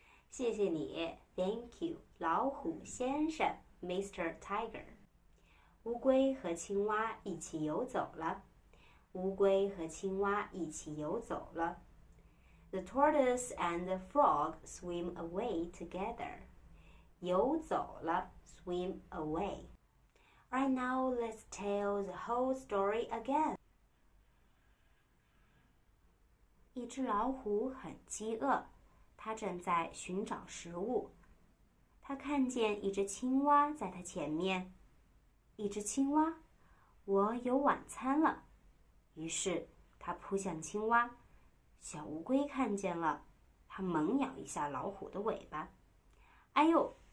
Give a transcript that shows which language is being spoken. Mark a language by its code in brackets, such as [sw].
[zh] 谢谢你 ， [en] Thank you， [zh] 老虎先生 ，Mr. [en] Tiger。 [zh] 乌龟和青蛙一起游走了。乌龟和青蛙一起游走了。 [en] The tortoise and the frog swim away together. 游走了 ，swim away. Right now, let's tell the whole story again. [zh] 一只老虎很饥饿，它正在寻找食物。它看见一只青蛙在它前面。一只青蛙，我有晚餐了。于是它扑向青蛙。小乌龟看见了，它猛咬一下老虎的尾巴。哎呦！